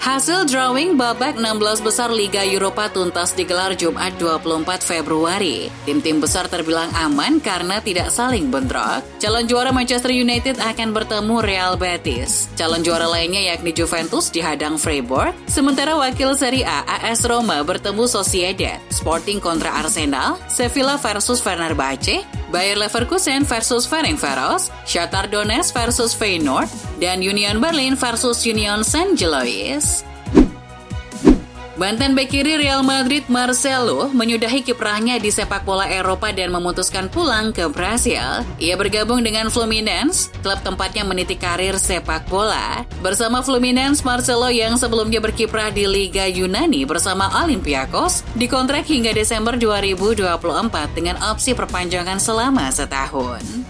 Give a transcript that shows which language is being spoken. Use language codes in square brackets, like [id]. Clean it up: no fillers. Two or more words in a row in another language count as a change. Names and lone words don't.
[id] Hasil drawing babak 16 besar Liga Eropa tuntas digelar Jumat 24 Februari. Tim-tim besar terbilang aman karena tidak saling bentrok. Calon juara Manchester United akan bertemu Real Betis. Calon juara lainnya yakni Juventus dihadang Freiburg. Sementara wakil Serie A AS Roma bertemu Sociedad, Sporting kontra Arsenal, Sevilla versus Fenerbahce, Bayer Leverkusen versus Ferencváros, Shakhtar Donetsk versus Feyenoord, dan Union Berlin versus Union Saint-Gilloise. Mantan bek kiri Real Madrid Marcelo menyudahi kiprahnya di sepak bola Eropa dan memutuskan pulang ke Brasil. Ia bergabung dengan Fluminense, klub tempatnya meniti karir sepak bola. Bersama Fluminense, Marcelo yang sebelumnya berkiprah di Liga Yunani bersama Olympiakos dikontrak hingga Desember 2024 dengan opsi perpanjangan selama setahun.